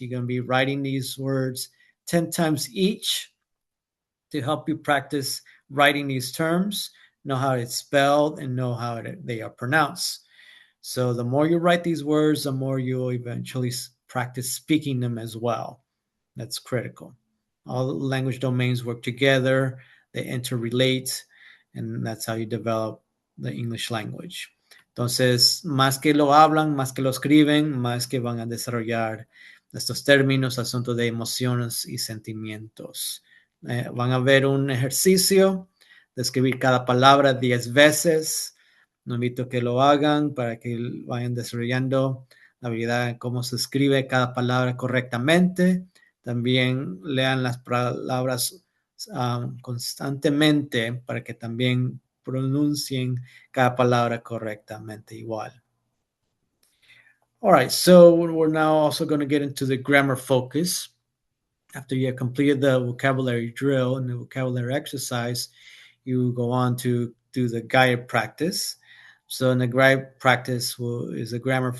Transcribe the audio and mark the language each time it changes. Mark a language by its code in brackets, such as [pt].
[en] You're going to be writing these words 10 times each to help you practice writing these terms, know how it's spelled, and know how they are pronounced. So the more you write these words, the more you'll eventually practice speaking them as well. That's critical. All language domains work together, they interrelate, and that's how you develop the English language. [es] Entonces, más que lo hablan, más que lo escriben, más que van a desarrollar estos términos, asuntos de emociones y sentimientos. Van a ver un ejercicio de escribir cada palabra 10 veces. No invito a que lo hagan para que vayan desarrollando la habilidad de cómo se escribe cada palabra correctamente. También lean las palabras constantemente para que también pronuncien cada palabra correctamente igual. [en] All right, so we're now also going to get into the grammar focus. After you have completed the vocabulary drill and the vocabulary exercise, you go on to do the guided practice. So in the guided practice is a grammar